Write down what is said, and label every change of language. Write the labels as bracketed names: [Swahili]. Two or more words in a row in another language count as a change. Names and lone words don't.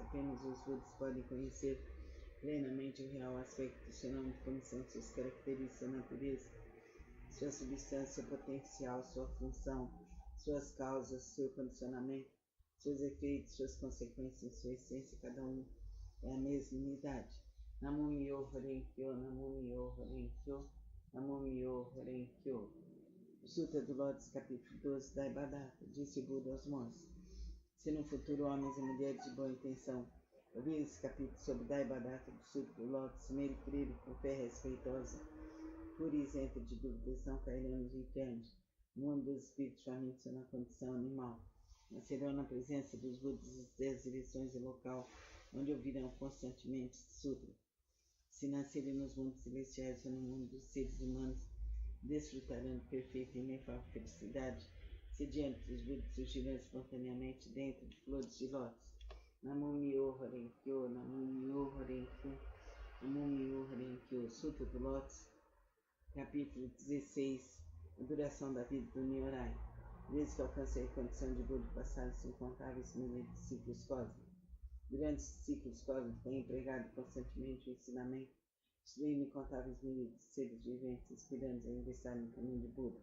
[Portuguese] Apenas os Budas podem conhecer plenamente o real aspecto do fenômeno, como são suas características, sua natureza, sua substância potencial, sua função, suas causas, seu condicionamento, seus efeitos, suas consequências, sua essência. Cada um é a mesma unidade. [Japanese] 南無妙法蓮経、南無妙法蓮経、南無妙法蓮経. [Portuguese] Sutra do Lotus, capítulo 12, Daibatta, disse Buda aos monges. Se no futuro homens e mulheres de boa intenção ouvirem esse capítulo sobre Daibatta do Sutra do Lotus, nele crerem com fé respeitosa, pura e isenta de dúvidas, não cairão nos infernos, no mundo dos espíritos famintos ou na condição animal. Nascerão na presença dos Budas das 10 direções e local, onde ouvirão constantemente Sutra. Se nascerem nos mundos celestiais ou no mundo dos seres humanos, desfrutarão de perfeita e inefável felicidade, se diante dos Budas surgirão espontaneamente dentro de flores de lótus. [Japanese] 南無妙法蓮経、南無妙法蓮経、南無妙法蓮経. [Portuguese] Sutra do Lotus, capítulo 16, a duração da vida do Nyorai. Desde que alcancei a condição de Buda, passaram-se incontáveis milhares de ciclos cósmicos. Durante esses ciclos cósmicos, tenho empregado constantemente o ensinamento, instruindo incontáveis milhares de seres viventes, inspirando-os a ingressar no caminho de Buda.